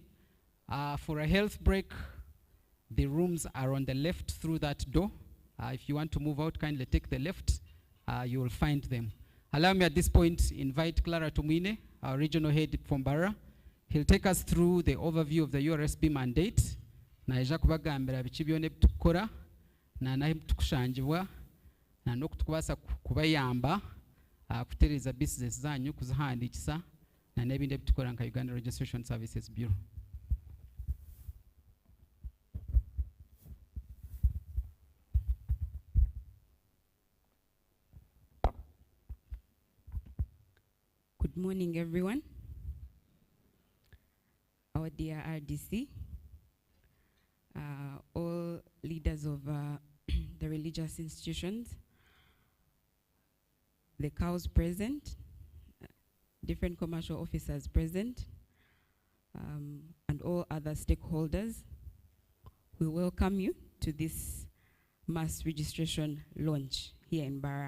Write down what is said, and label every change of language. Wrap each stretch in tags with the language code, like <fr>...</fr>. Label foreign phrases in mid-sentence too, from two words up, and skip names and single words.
<en>For a health break, the rooms are on the left through that door. If you want to move out, kindly take the left. You will find them. Allow me at this point invite Clara Tumwine, our regional head from Mbarara. He'll take us through the overview of the URSB mandate.</en> <nyn>Na eja kubagambira biki byone tukora na nahe tukushanjibwa na nokutukubasa kubayamba kutereza business zanyu kuzihandikisa na nebindi bitukora nka Uganda Registration Services Bureau.</nyn> <en>Good morning, everyone. Our dear RDC, all leaders of the religious institutions, the cows present, different commercial officers present, and all other stakeholders, we welcome you to this mass registration launch here in Mbarara.</en>